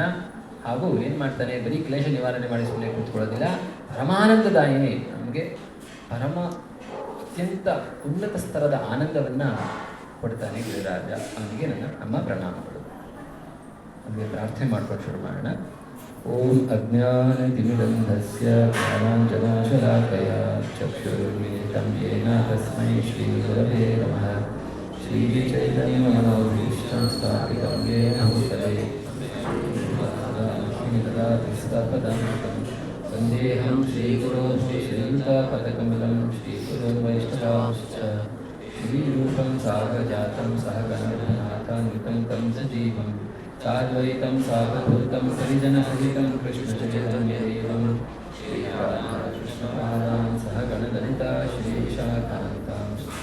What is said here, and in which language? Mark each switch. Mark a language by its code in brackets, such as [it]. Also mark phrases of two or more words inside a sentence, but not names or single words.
[kn] ಹಾಗೂ ಏನು ಮಾಡ್ತಾನೆ, ಬರೀ ಕ್ಲೇಶ ನಿವಾರಣೆ ಮಾಡಿಸುವೇ ಕೂತ್ಕೊಳ್ಳೋದಿಲ್ಲ, ಪರಮಾನಂದದಾಯಿನಿ, ನಮಗೆ ಪರಮ ಅತ್ಯಂತ ಉನ್ನತ ಸ್ತರದ ಆನಂದವನ್ನು ಕೊಡ್ತಾನೆ ಗಿರಿರಾಜ. ಅವನಿಗೆ ನಮ್ಮ ಪ್ರಣಾಮಗಳು. ನಮಗೆ ಪ್ರಾರ್ಥನೆ ಮಾಡ್ಕೊಂಡು ಶುರು ಮಾಡೋಣ. [sa] ಓಂ ಅಜ್ಞಾನತಿಮಿರಂಧಸ್ಯ ಜ್ಞಾನಾಂಜನಾಶಲಾಕಯ ಚಕ್ಷುರ್ಮಿಲಿತಂ ಯೇನ ತಸ್ಮೈ ಶ್ರೀಗುರವೇ ನಮಃ. ಶ್ರೀಚೈತನ್ಯಮನೋಭೀಷ್ಟಂ ಸ್ಥಾಪಿತಂ ಯೇನ ಭೂತಲೆ ವಂದೇಹಂ ಶ್ರೀಗುರೋ ಶ್ರೀಯುತಾಪದಕಮಲಂ ಶ್ರೀಗುರೋ ವೈಷ್ಣವಾಂಶ್ಚ ಶ್ರೀರೂಪಂ ಸಾಗಜಾತಂ ಸಹಗಣರಘುನಾಥಾನ್ವಿತಂ तं ಸಜೀವಂ ಸಾದ್ವೈತಂ ಸಾವಧೂತಂ ಪರಿಜನಸಹಿತಂ ಕೃಷ್ಣಚೈತನ್ಯದೇವಂ ಶ್ರೀರಾಧಾಕೃಷ್ಣಪಾದಾನ್ ಸಹಗಣಲಲಿತಾ ಶ್ರೀಶಾಖಾಂತಾಂಶ್ಚ.